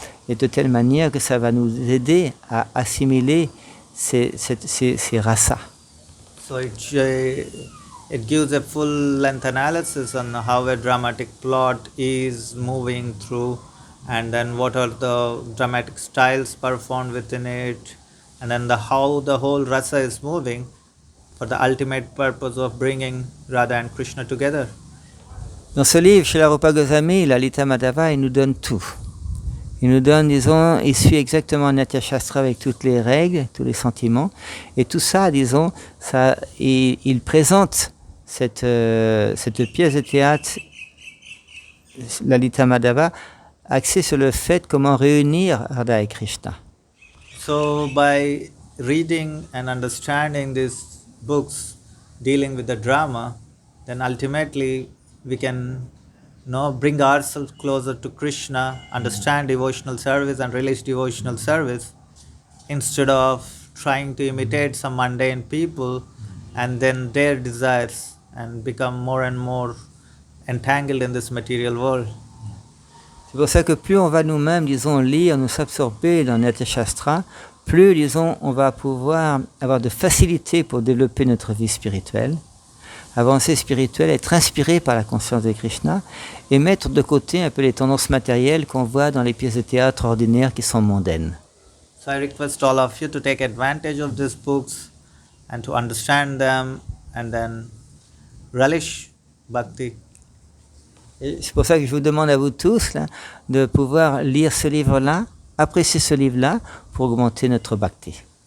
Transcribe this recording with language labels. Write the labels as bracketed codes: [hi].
[fr] et de telle manière que ça va nous aider à assimiler ces rasas. [en] So it gives a full length analysis on how a dramatic plot is moving through, and then what are the dramatic styles performed within it, and then how the whole rasa is moving for the ultimate purpose of bringing Radha and Krishna together. [fr] Dans ce livre, Srila Rupa Goswami, Lalita Madhava, il nous donne tout. Il nous donne, disons, il suit exactement Natya sastra avec toutes les règles, tous les sentiments, et tout ça, disons, ça, il présente cette pièce de théâtre, Lalita Madhava, axée sur le fait comment réunir Radha et Krishna. [en] So by reading and understanding these books dealing with the drama, then ultimately we can bring ourselves closer to Krishna, understand devotional service and release devotional service, instead of trying to imitate some mundane people and then their desires and become more and more entangled in this material world. [fr] C'est pour ça que plus on va nous-mêmes, disons, lire, nous absorber dans Natya sastra, plus, disons, on va pouvoir avoir de facilité pour développer notre vie spirituelle, avancer spirituelle, être inspiré par la conscience de Krishna et mettre de côté un peu les tendances matérielles qu'on voit dans les pièces de théâtre ordinaires qui sont mondaines. [en] So I request all of you to take advantage of these books and to understand them and then relish bhakti. [fr] Et c'est pour ça que je vous demande à vous tous là, de pouvoir lire ce livre-là, apprécier ce livre-là pour augmenter notre bhakti.